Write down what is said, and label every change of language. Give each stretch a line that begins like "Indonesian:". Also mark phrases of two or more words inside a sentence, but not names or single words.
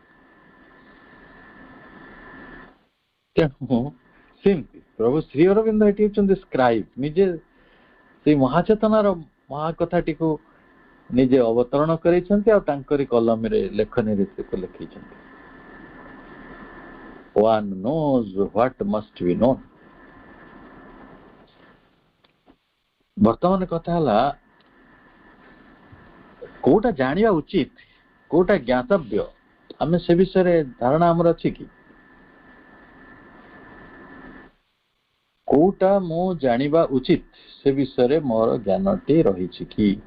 Odia: ତେଣୁ ସେମିତି ପ୍ରଭୁ ଶ୍ରୀ ଅରବିନ୍ଦ ଏଠି ହଉଛନ୍ତି ସ୍କ୍ରାଇବ, ନିଜେ ସେଇ ମହାଚେତନାର ମହାକଥାଟିକୁ ନିଜେ ଅବତରଣ କରିଛନ୍ତି ଆଉ ତାଙ୍କରି କଲମରେ ଲେଖନୀରେ ଲେଖିଛନ୍ତି।
English: One knows what must be known.
Odia: ବର୍ତ୍ତମାନ କଥା ହେଲା କୋଉଟା ଜାଣିବା ଉଚିତ, କୋଉଟା ଜ୍ଞାତବ୍ୟ, ଆମେ ସେ ବିଷୟରେ ଧାରଣା ଆମର ଅଛି କି? କୋଉଟା ମୁଁ ଜାଣିବା ଉଚିତ ସେ ବିଷୟରେ ମୋର ଜ୍ଞାନଟି ରହିଛି କି?